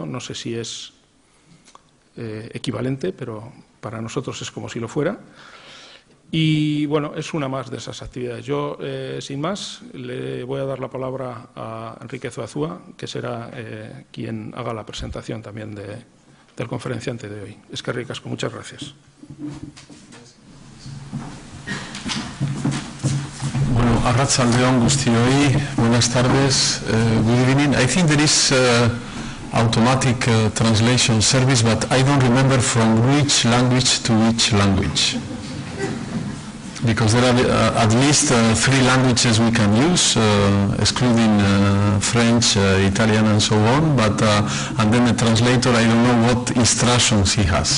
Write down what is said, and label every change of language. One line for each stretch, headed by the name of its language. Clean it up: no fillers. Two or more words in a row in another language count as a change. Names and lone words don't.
Spanish: No sé si es equivalente, pero para nosotros es como si lo fuera. Y bueno, es una más de esas actividades. Yo, sin más, le voy a dar la palabra a Enrique Zuazúa, que será quien haga la presentación también del conferenciante de hoy.
Basque: Eskerrik asko,
Spanish: muchas gracias.
Basque: Bueno, arratsaldeon guztioi,
Spanish: buenas tardes,
English: good evening. I think there is automatic translation service, but I don't remember from which language to which language. Because there are at least 3 languages we can use, excluding French, Italian and so on, but and then the translator, I don't know what instructions he has.